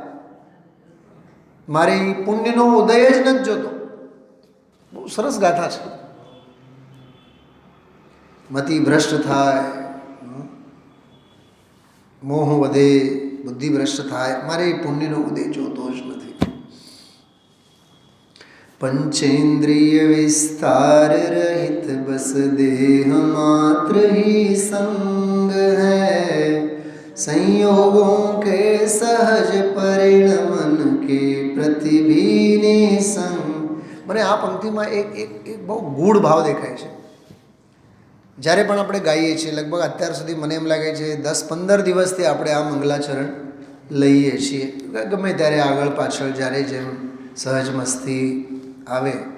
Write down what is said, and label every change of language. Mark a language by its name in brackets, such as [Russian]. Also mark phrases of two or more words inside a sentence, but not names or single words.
[Gujarati] મારી પુણ્યનો ઉદય જ નથી જોતો. બહુ સરસ ગાથા છે. મતિ ભ્રષ્ટ થાય, મોહ વધે, બુદ્ધિ ભ્રષ્ટ થાય, મારે પુણ્યનો ઉદય જોતો જ નથી. [Hindi] पंचेन्द्रिय विस्तार रहित बस देह मात्र ही संग है, संयोगों के सहज परिणमन के प्रतिभीने संग. [Gujarati] મને આ પંક્તિમાં એક બહુ ગૂઢ ભાવ દેખાય છે. જ્યારે પણ આપણે ગાઈએ છીએ, લગભગ અત્યાર સુધી મને એમ લાગે છે 10-15 દિવસથી આપણે આ મંગલાચરણ લઈએ છીએ. ગમે ત્યારે આગળ પાછળ જ્યારે જેમ સહજ મસ્તી આવે.